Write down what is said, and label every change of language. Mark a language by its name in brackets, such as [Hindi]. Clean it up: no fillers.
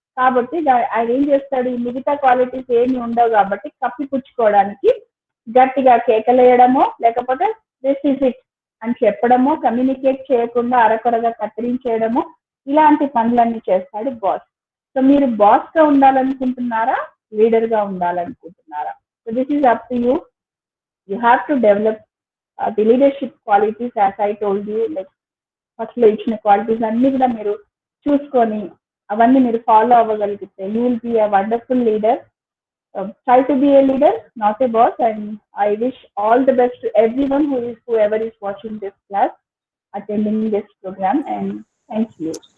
[Telugu] కాబట్టి ఆయన ఏం చేస్తాడు, ఈ మిగతా క్వాలిటీస్ ఏమి ఉండవు కాబట్టి కప్పిపుచ్చుకోవడానికి గట్టిగా కేకలేయడమో, లేకపోతే [English] this is it [Telugu] అని చెప్పడమో, కమ్యూనికేట్ చేయకుండా అరకొరగా కత్తిరించేయడమో, ఇలాంటి పనులన్నీ చేస్తాడు బాస్. సో మీరు బాస్ గా ఉండాలనుకుంటున్నారా, లీడర్ గా ఉండాలనుకుంటున్నారా? [English] So this is up to you. You have to develop the leadership qualities as I told you. [Telugu] Like first లో ఇచ్చిన క్వాలిటీస్ అన్ని కూడా మీరు చూసుకొని అవన్నీ మీరు follow అవ్వగలిగితే [English] you will be a wonderful leader. Try to be a leader, not a boss. And I wish all the best to everyone whoever is watching this class, attending this program, and thank you.